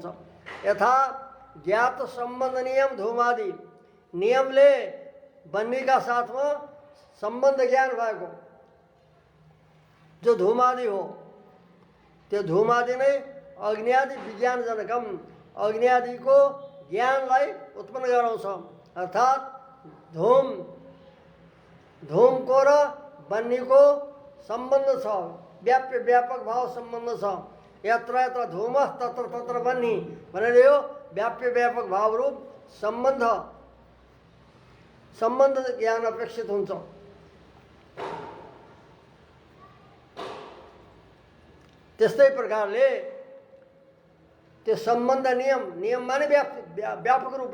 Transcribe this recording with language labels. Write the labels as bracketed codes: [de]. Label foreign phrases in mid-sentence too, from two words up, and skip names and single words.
[sa] यथा ज्ञात सम्बन्ध नियम धूमादि, [ne] नियमले बन्नीका साथमा सम्बन्ध ज्ञान भएको जो धूमादि हो, त्यो धूमादि नै [sa] अग्नियादि विज्ञानजनकम, [ne] अग्नियादिको ज्ञानलाई उत्पन्न गराउँछ। अर्थात् धूमको र बन्नीको सम्बन्ध छ, व्याप्य व्यापक भाव सम्बन्ध छ। [sa] यत्र यत्र धूमः तत्र तत्र बन्नी [ne] भनेर यो व्याप्य व्यापक भाव रूप सम्बन्ध ज्ञान अपेक्षित हुन्छ। त्यस्तै प्रकारले त्यो सम्बन्ध नियम माने व्यापक